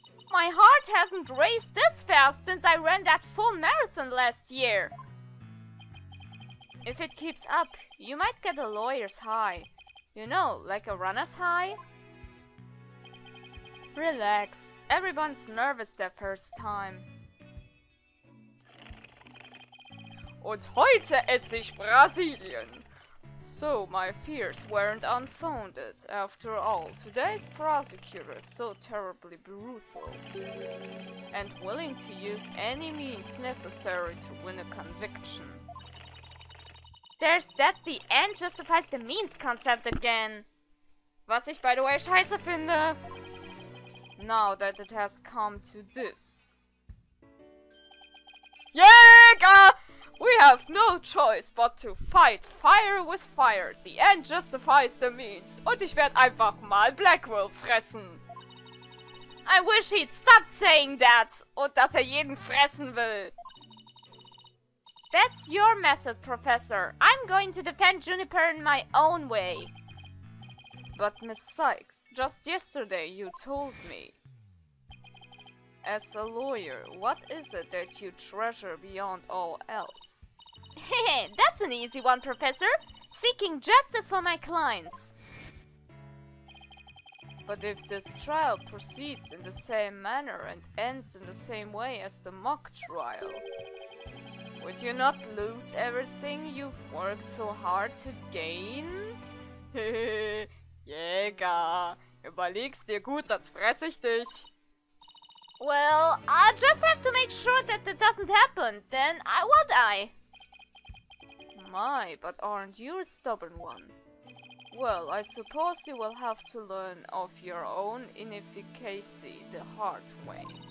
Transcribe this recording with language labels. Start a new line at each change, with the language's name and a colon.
English: My heart hasn't raced this fast since I ran that full marathon last year. If it keeps up, you might get a lawyer's high. You know, like a runner's high? Relax. Everyone's nervous their first time.
German: Und heute esse ich Brasilien.
English: So, my fears weren't unfounded. After all, today's prosecutor is so terribly brutal and willing to use any means necessary to win a conviction. There's that the end justifies the means concept again.
German: Was ich,
English: by the way,
German: scheiße finde. Now that it has come to this.
English: Jäger! We have no choice but to fight fire with fire. The end justifies the means.
German: Und ich werde einfach mal Blackwell fressen.
English: I wish he'd stop saying that.
German: Und dass jeden fressen will.
English: That's your method, Professor. I'm going to defend Juniper in my own way. But Miss Sykes, just yesterday you told me. As a lawyer, what is it that you treasure beyond all else? Hehe, that's an easy one, Professor. Seeking justice for my clients. But if this trial proceeds in the same manner and ends in the same way as the mock trial, would you not lose everything you've worked so hard to gain?
German: Hehe, Jäger, überleg's dir gut, sonst fress ich dich.
English: Well, I just have to make sure that that doesn't happen, then would I? My, but aren't you a stubborn one? Well, I suppose you will have to learn of your own inefficacy the hard way.